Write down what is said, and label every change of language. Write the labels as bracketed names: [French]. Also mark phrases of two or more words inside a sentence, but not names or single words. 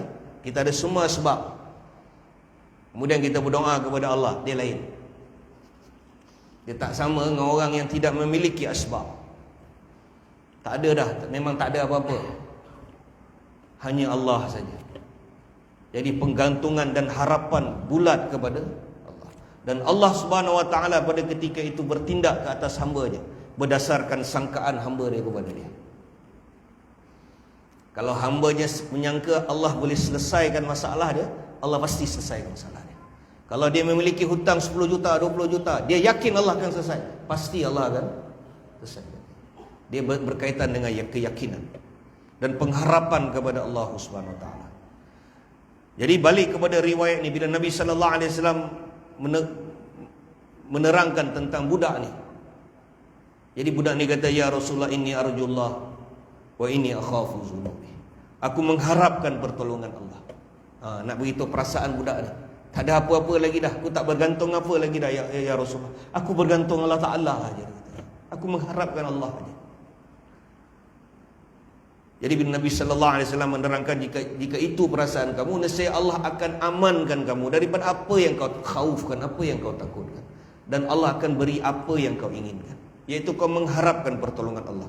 [Malay] Kita ada semua asbab, kemudian kita berdoa kepada Allah, dia lain. Dia tak sama dengan orang yang tidak memiliki asbab. Tak ada dah, memang tak ada apa-apa, hanya Allah saja. Jadi penggantungan dan harapan bulat kepada Allah. Dan Allah [Arabic] سبحانه وتعالى [Malay] pada ketika itu bertindak ke atas hamba-Nya berdasarkan sangkaan hamba dia kepada dia. Kalau hamba-Nya menyangka Allah boleh selesaikan masalah dia, Allah pasti selesaikan masalah dia. Kalau dia memiliki hutang 10 juta, 20 juta, dia yakin Allah akan selesai, pasti Allah akan selesai. Dia berkaitan dengan keyakinan. dan pengharapan kepada Allah [Arabic] سبحانه وتعالى. [Malay] Jadi balik kepada riwayat ni, bila Nabi [Arabic] صلى الله عليه وسلم [Malay] menerangkan tentang budak ni. Jadi budak ni kata, [Arabic] يا رسول الله، إني أرجو الله وإني أخاف ذنوبي. [Malay] Aku mengharapkan pertolongan Allah. Nak beritahu perasaan budak ni. Tak ada apa-apa lagi dah. Aku tak bergantung apa lagi dah, [Arabic] يا رسول الله. [Malay] Aku bergantung [Arabic] الله تعالى [Malay] aja. Aku mengharapkan Allah aja. Jadi bila Nabi [Arabic] صلى الله عليه وسلم [Malay] menerangkan, jika itu perasaan kamu, nescaya Allah akan amankan kamu daripada apa yang kau khaufkan, apa yang kau takutkan, dan Allah akan beri apa yang kau inginkan, iaitu kau mengharapkan pertolongan Allah.